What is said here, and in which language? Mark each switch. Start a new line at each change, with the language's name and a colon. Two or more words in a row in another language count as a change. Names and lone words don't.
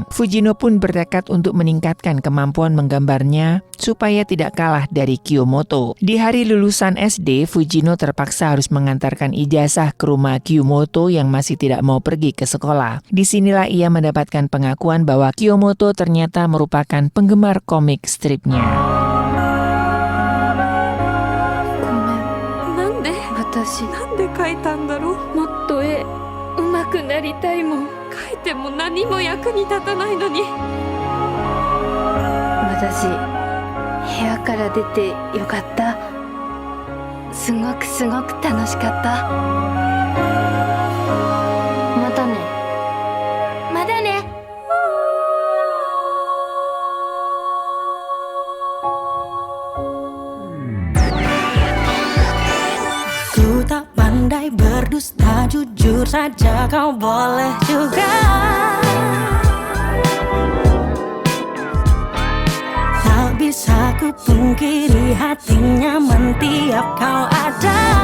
Indonesian: Fujino pun bertekad untuk meningkatkan kemampuan menggambarnya supaya tidak kalah dari Kiyomoto. Di hari lulusan SD, Fujino terpaksa harus mengantarkan ijazah ke rumah Kiyomoto yang masih tidak mau pergi ke sekolah. Disinilah ia mendapatkan pengakuan bahwa Kiyomoto ternyata merupakan penggemar komik stripnya.
Japanese: なんで描いたんだろう。もっと絵上手くなりたいもん。描いても何も役に立たないのに。私部屋から出てよかった。すごくすごく楽しかった。またね。またね。
Indonesian: Ku tak pandai berdusta, jujur saja kau boleh juga. Tak bisa ku pungkiri hatinya tiap kau ada.